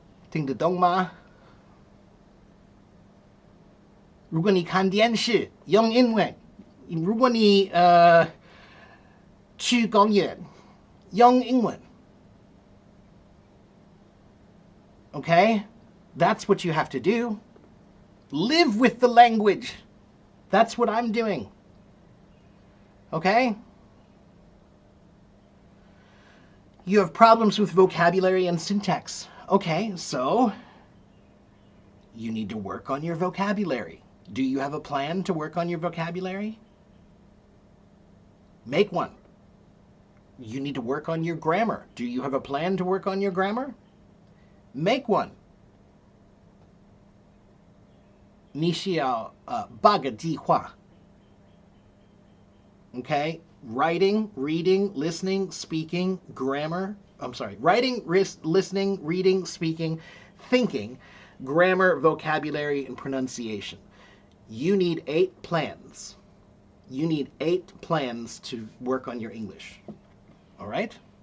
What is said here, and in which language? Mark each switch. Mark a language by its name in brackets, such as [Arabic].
[Chinese] 听得懂吗？如果你看电视，用英文；如果你去公园，用英文。 [English] Okay? That's what you have to do. Live with the language. That's what I'm doing. Okay? You have problems with vocabulary and syntax. Okay, so you need to work on your vocabulary. Do you have a plan to work on your vocabulary? Make one. You need to work on your grammar. Do you have a plan to work on your grammar? Make one. [Chinese] 你需要8个计划 Okay? [English] Writing, reading, listening, speaking, grammar. I'm sorry. Writing, listening, reading, speaking, thinking, grammar, vocabulary, and pronunciation. You need 8 plans. You need 8 plans to work on your English. All right?